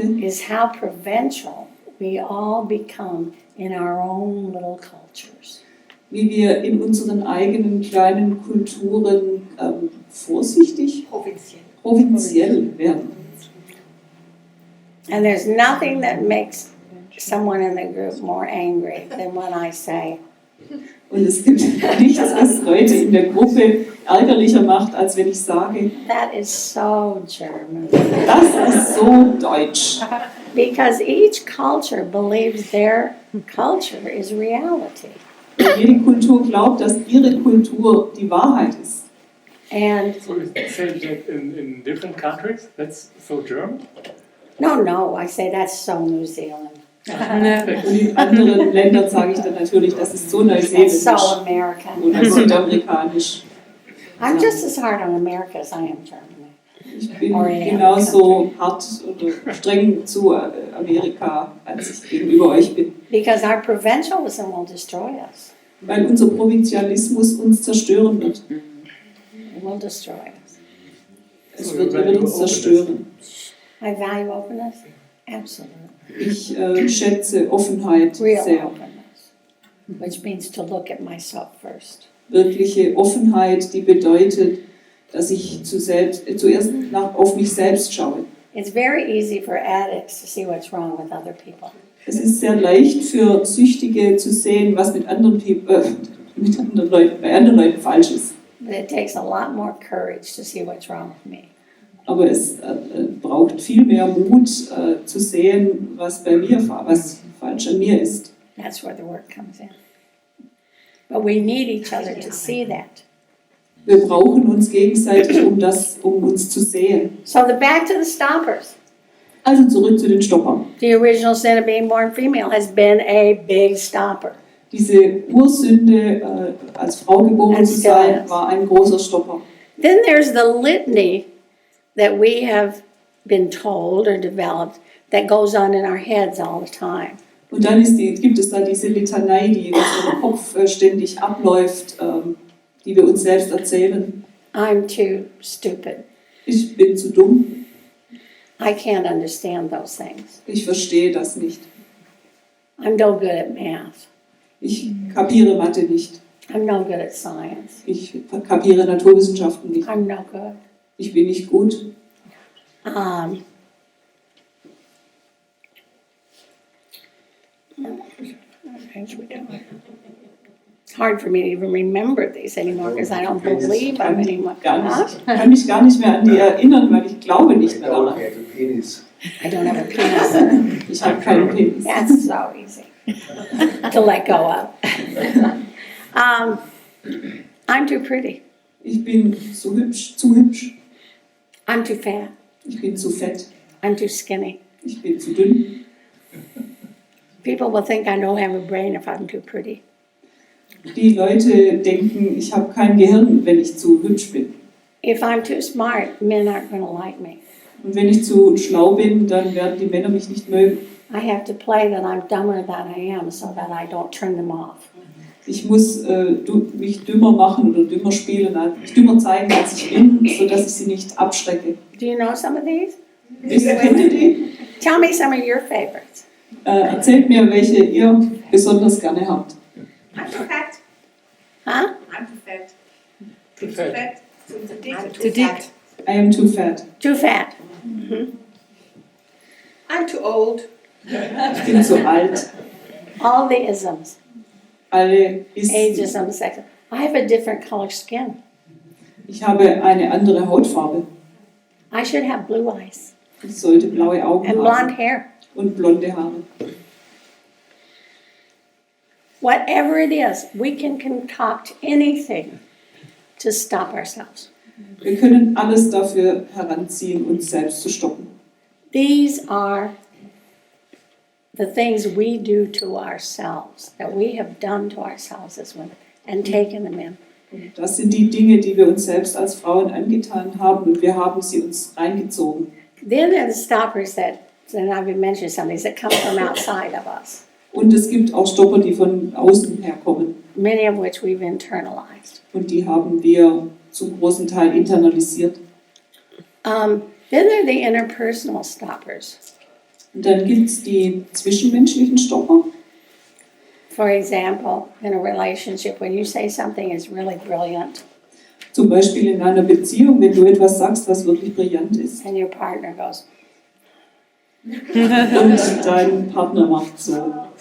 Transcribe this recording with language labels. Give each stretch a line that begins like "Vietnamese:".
English: is how provincial we all become in our own little cultures.
German: wie wir in unseren eigenen kleinen Kulturen vorsichtig, provinziell werden.
English: And there's nothing that makes someone in the group more angry than when I say,
German: Und es gibt nichts, was Leute in der Gruppe ärgerlicher macht, als wenn ich sage,
English: that is so German.
German: das ist so deutsch.
English: Because each culture believes their culture is reality.
German: Weil jede Kultur glaubt, dass ihre Kultur die Wahrheit ist.
English: And So is it said that in different countries? That's so German? no, I say that's so New Zealand.
German: Und in anderen Ländern sage ich dann natürlich, das ist so
English: That's so
German: neuseeländisch
English: American.
German: oder südamerikanisch.
English: I'm just as hard on America as I am Germany.
German: Ich bin genauso hart oder streng zu Amerika, als ich gegenüber euch bin.
English: Because our provincialism will destroy us.
German: Weil unser Provinzialismus uns zerstören wird.
English: It will destroy us.
German: Er wird uns zerstören.
English: I value openness. Absolutely.
German: Ich schätze Offenheit
English: Real
German: sehr.
English: openness. Which means to look at myself first.
German: Wirkliche Offenheit, die bedeutet, dass ich zuerst auf mich selbst schaue.
English: It's very easy for addicts to see what's wrong with other people.
German: Es ist sehr leicht für Süchtige zu sehen, was bei anderen Leuten falsch ist.
English: But it takes a lot more courage to see what's wrong with me.
German: Aber es braucht viel mehr Mut zu sehen, was falsch an mir ist.
English: That's where the work comes in. But we need each other to see that.
German: Wir brauchen uns gegenseitig, um uns zu sehen.
English: So back to the stoppers.
German: Also zurück zu den Stoppern.
English: The original sin of being born female has been a big stopper.
German: Diese Ursünde, als Frau geboren zu sein, war ein großer Stopper.
English: Then there's the litany that we have been told or developed that goes on in our heads all the time.
German: Und dann gibt es da diese Litanei, die in unserem Kopf ständig abläuft, die wir uns selbst erzählen.
English: I'm too stupid.
German: Ich bin zu dumm.
English: I can't understand those things.
German: Ich verstehe das nicht.
English: I'm no good at math.
German: Ich kapiere Mathe nicht.
English: I'm no good at science.
German: Ich kapiere Naturwissenschaften nicht.
English: I'm no good.
German: Ich bin nicht gut.
English: It's hard for me to even remember these anymore because I don't believe them anymore.
German: Ich kann mich gar nicht mehr an die erinnern, weil ich glaube nicht mehr daran.
English: I don't have a penis.
German: Ich habe keinen Penis.
English: That's so easy to let go of. I'm too pretty.
German: Ich bin zu hübsch.
English: I'm too fat.
German: Ich bin zu fett.
English: I'm too skinny.
German: Ich bin zu dünn.
English: People will think I don't have a brain if I'm too pretty.
German: Die Leute denken, ich habe kein Gehirn, wenn ich zu hübsch bin.
English: If I'm too smart, men aren't going to like me.
German: Und wenn ich zu schlau bin, dann werden die Männer mich nicht mögen.
English: I have to play that I'm dumber than I am so that I don't turn them off.
German: Ich muss mich dümmer machen oder dümmer spielen, mich dümmer zeigen, als ich bin, sodass ich sie nicht abschrecke.
English: Do you know some of these?
German: Kennt ihr die?
English: Tell me some of your favorites.
German: Erzählt mir, welche ihr besonders gerne habt.
English: I'm too fat. Huh? I'm too fat. Too fat. Too dick. I am too fat. Too fat. I'm too old.
German: Ich bin zu alt.
English: All the isms.
German: Alle Isten.
English: Ageism, sexism. I have a different color skin.
German: Ich habe eine andere Hautfarbe.
English: I should have blue eyes
German: Ich sollte blaue Augen
English: and
German: haben
English: blonde hair.
German: und blonde Haare.
English: Whatever it is, we can concoct anything to stop ourselves.
German: Wir können alles dafür heranziehen, uns selbst zu stoppen.
English: These are the things we do to ourselves, that we have done to ourselves as women, and taken them in.
German: Und das sind die Dinge, die wir uns selbst als Frauen angetan haben und wir haben sie uns reingezogen.
English: Then there are the stoppers that, and I've been mentioning some of these, that come from outside of us,
German: Und es gibt auch Stopper, die von außen herkommen.
English: many of which we've internalized.
German: Und die haben wir zum großen Teil internalisiert.
English: Then there are the interpersonal stoppers.
German: Und dann gibt es die zwischenmenschlichen Stopper.
English: For example, in a relationship, when you say something is really brilliant
German: Zum Beispiel in einer Beziehung, wenn du etwas sagst, was wirklich brillant ist.
English: and your partner goes,
German: und dein Partner macht so.